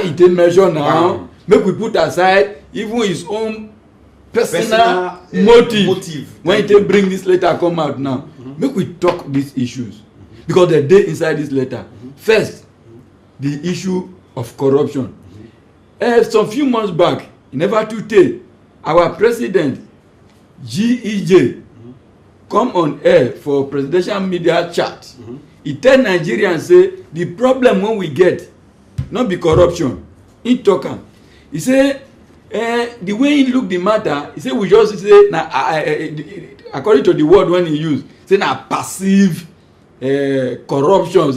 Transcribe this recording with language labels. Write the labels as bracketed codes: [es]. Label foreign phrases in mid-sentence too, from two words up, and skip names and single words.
[pcm] Make we put aside even his own personal motive when he bring this letter come out now. Make we talk these issues because the day inside this letter. First, the issue of corruption. Some few months back, never too late, our president GEJ come on air for presidential media chat. He tell Nigerians say the problem when we get not be corruption. He talk am. He say the way he look the matter, he say we just say na according to the word when he use, say na passive corruption.